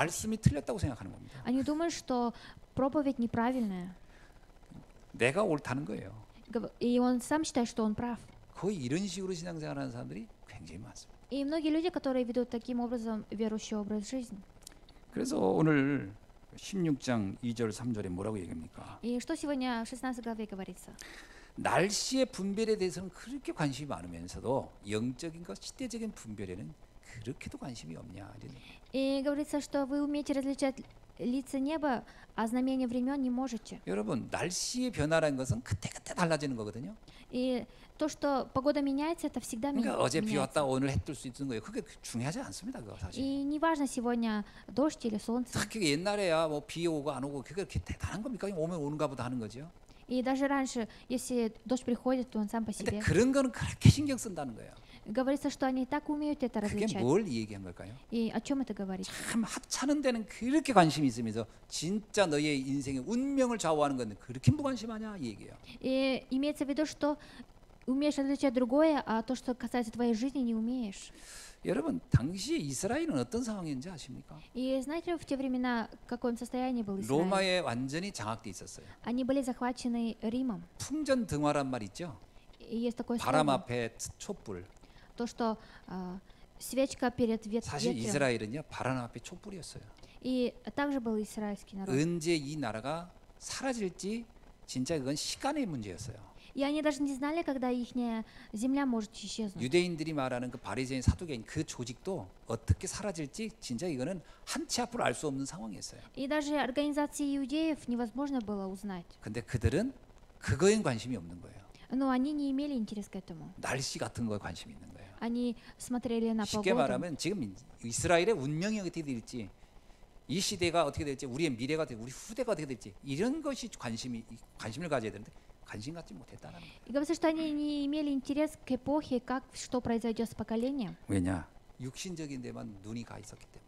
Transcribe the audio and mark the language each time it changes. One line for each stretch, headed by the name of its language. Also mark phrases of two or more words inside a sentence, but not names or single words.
Korean: 말씀이 틀렸다고 생각하는 겁니다.
Russian: Они думают, что проповедь неправильная.
Korean: 내가 옳다는 거예요.
Russian: И он сам считает, что он прав.
Korean: 거의 이런 식으로 신앙생활하는 사람들이 굉장히 많습니다.
Russian: И многие люди, которые ведут таким образом верующий образ жизни.
Korean: 그래서 오늘 16장 2절 3절에 뭐라고 얘기합니까?
Russian: И что сегодня в 16 главе говорится?
Korean: 날씨의 분별에 대해서는 그렇게 관심이 많으면서도 영적인 것, 시대적인 분별에는 그렇게도 관심이 없냐.
Russian: И говорится, что вы умеете различать лица неба, а знамения времен не можете.
Korean: 여러분, 날씨의 변화라는 것은 그때그때 달라지는 거거든요.
Russian: И то, что погода меняется, это всегда
Korean: 그러니까 어제 비 왔다
Russian: меняется.
Korean: 오늘 해 뜰 수 있는 거예요. 그게 중요하지 않습니다. 그거 사실.
Russian: И неважно сегодня дождь или солнце.
Korean: 특히 옛날에야 뭐 비 오고 안 오고 그게 그렇게 대단한 겁니까? 오면 오는가 보다 하는 거죠.
Russian: И даже раньше, если дождь приходит, то он сам по
Korean: 근데
Russian: себе.
Korean: 그런 거는 그렇게 신경 쓴다는 거예요.
Russian: Говорится, что они так умеют это
Korean: 그게
Russian: различать.
Korean: 뭘 얘기한 걸까요?
Russian: И о чем это говорит?
Korean: 참 합차는 데는 그렇게 관심이 있으면서 진짜 너의 인생의 운명을 좌우하는 건 그렇게 무관심하냐 이 얘기예요.
Russian: И имеется в виду, что умеешь различать другое, а то, что касается твоей жизни, не умеешь.
Korean: 여러분 당시에 이스라엘은 어떤 상황인지 아십니까?
Russian: И знаете, в те времена в каком состоянии был Израиль?
Korean: 로마에 완전히 장악돼 있었어요.
Russian: Они были захвачены Римом.
Korean: 풍전등화란 말 있죠?
Russian: И есть такое
Korean: 바람
Russian: слово,
Korean: 앞에 촛불.
Russian: то, что свечка перед
Korean: 사실
Russian: ветром.
Korean: 이스라엘은요 바람 앞에 촛불이었어요.
Russian: И также был израильский народ.
Korean: 언제 이 나라가 사라질지 진짜 그건 시간의 문제였어요.
Russian: И они даже не знали, когда их земля может исчезнуть.
Korean: 유대인들이 말하는 그 바리새인 사두개인 그 조직도 어떻게 사라질지 진짜 이거는 한치 앞으로 알 수 없는 상황이었어요.
Russian: И даже организации иудеев невозможно было узнать.
Korean: 근데 그들은 그거엔 관심이 없는 거예요.
Russian: Но они не имели интерес к этому.
Korean: 날씨 같은 거에 관심이 있는 거예요.
Russian: Они смотрели на
Korean: 쉽게
Russian: погоду.
Korean: 말하면 지금 이스라엘의 운명이 어떻게 될지, 이 시대가 어떻게 될지, 우리의 미래가 어떻게, 우리 후대가 어떻게 될지 이런 것이 관심을 가져야 되는데 관심 갖지 못했다는 거예요.
Russian: И говорится, что они не имели интерес к эпохе, как что произойдет с поколением.
Korean: 왜냐? 육신적인 데만 눈이 가 있었기 때문에.